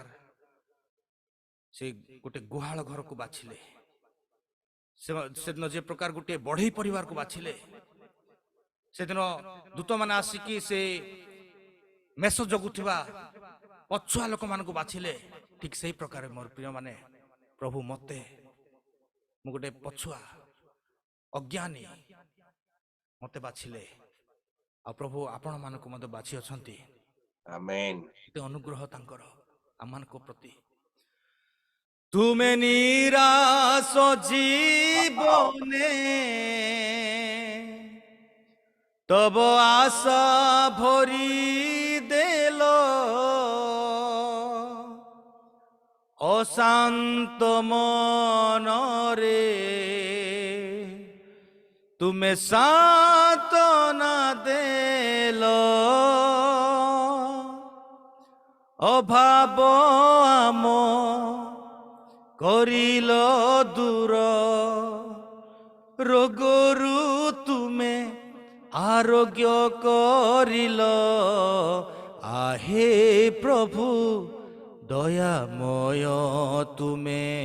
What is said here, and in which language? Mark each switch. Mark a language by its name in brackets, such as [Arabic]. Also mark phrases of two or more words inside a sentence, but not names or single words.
[Odia] ସେ ଗୋଟେ ଗୁହାଳ ଘରକୁ ବାଛିଲେ ସେଦିନ ଯେ ପ୍ରକାର ଗୋଟିଏ ବଢେଇ ପରିବାରକୁ ବାଛିଲେ ସେଦିନ ଦୂତମାନେ ଆସିକି ସେ ମେଷ ଜଗୁଥିବା ପଛୁଆ ଲୋକମାନଙ୍କୁ ବାଛିଲେ ଠିକ ସେଇ ପ୍ରକାର ମୋର ପ୍ରିୟମାନେ ପ୍ରଭୁ ମତେ ମୁଁ ଗୋଟେ ପଛୁଆ ଅଜ୍ଞାନୀ ମତେ ବାଛିଲେ ଆଉ ପ୍ରଭୁ ଆପଣମାନଙ୍କୁ ମଧ୍ୟ ବାଛି ଅଛନ୍ତି ଆମେନ୍ ଏତେ ଅନୁଗ୍ରହ ତାଙ୍କର ଆମମାନଙ୍କ ପ୍ରତି ତୁମେ ନିରାଶ ଜୀବନେ ତବ ଆଶା ଭରି ଦେଲ ଅଶାନ୍ତ ମନରେ ତୁମି ସାନ୍ତ୍ୱନା ଦେଲ ଅଭାବ ଆମ କରିଲ ଦୂର ରୋଗରୁ ତୁମେ ଆରୋଗ୍ୟ କରିଲ ଆହେ ପ୍ରଭୁ ଦୟାମୟ ତୁମେ